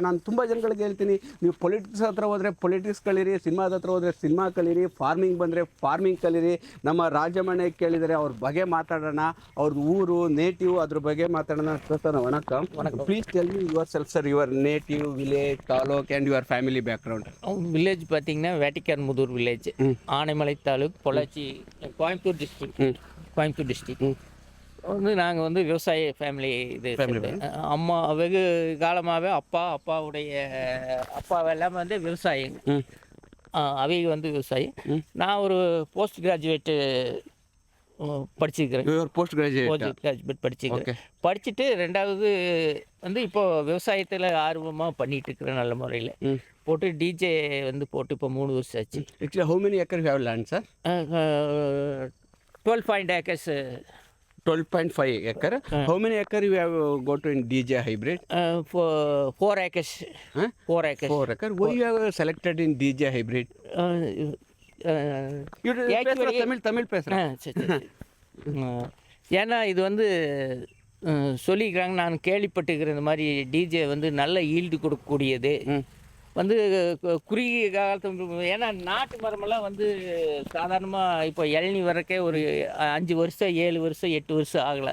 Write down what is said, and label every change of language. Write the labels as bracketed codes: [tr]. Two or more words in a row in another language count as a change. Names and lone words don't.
[kn] ನಾನು ತುಂಬ ಜನಗಳಿಗೆ ಹೇಳ್ತೀನಿ, ನೀವು ಪೊಲಿಟಿಕ್ಸ್ ಹತ್ರ ಹೋದರೆ ಪೊಲಿಟಿಕ್ಸ್ ಕಲೀರಿ, ಸಿನಿಮಾದ ಹತ್ರ ಹೋದರೆ ಸಿನಿಮಾ ಕಲೀರಿ, ಫಾರ್ಮಿಂಗ್ ಬಂದರೆ ಫಾರ್ಮಿಂಗ್ ಕಲೀರಿ. ನಮ್ಮ ರಾಜಮಣಿ ಕೇಳಿದರೆ ಅವ್ರ ಬಗ್ಗೆ ಮಾತಾಡೋಣ, ಅವ್ರದ್ದು ಊರು ನೇಟಿವ್ ಅದ್ರ ಬಗ್ಗೆ ಮಾತಾಡೋಣ. [ta] சார் வணக்கம். [en] please tell me yourself sir, your native village taluk and your family பேக்ரவுண்ட். [ta] வில்லேஜ் பார்த்தீங்கன்னா வேட்டிக்கார் முதூர் வில்லேஜ், ஆனைமலை தாலுக், பொள்ளாச்சி, கோயம்புத்தூர் டிஸ்ட்ரிக்ட். வந்து நாங்கள் வந்து விவசாய ஃபேமிலி அம்மா வெகு காலமாகவே அப்பாவுடைய எல்லாமே வந்து விவசாயிங்க. அவங்க வந்து விவசாயி. நான் ஒரு [en] post graduate [ta] படிச்சிருக்கிறேன். [en] post graduate [ta] படிச்சிருக்கிறேன். படிச்சுட்டு ரெண்டாவது வந்து இப்போ விவசாயத்தில் ஆர்வமாக பண்ணிகிட்டு இருக்கிறேன். நல்ல முறையில் போட்டு DJ வந்து போட்டு இப்போ 3 வருஷம் ஆச்சு. [en] Actually, how many acres you have land, sir? 12.5 acres. 12.5 acre. How many acre you have got in DJ hybrid? 4 acres. 4 acres. 4 acre. Why you have selected in DJ hybrid? [ta] தமிழ் பேசுகிறேன். சரி. ஏன்னா இது வந்து சொல்லிக்கிறாங்க, நான் கேள்விப்பட்டுக்கிறேன். இந்த மாதிரி DJ வந்து நல்ல ஈல்டு கொடுக்கக்கூடியது வந்து குறுகிய காலத்து. ஏன்னா நாட்டு மரமெல்லாம் வந்து சாதாரணமாக இப்போ இளநீ வரக்கே ஒரு 5 வருஷம் 7 வருஷம் 8 வருஷம் ஆகலை.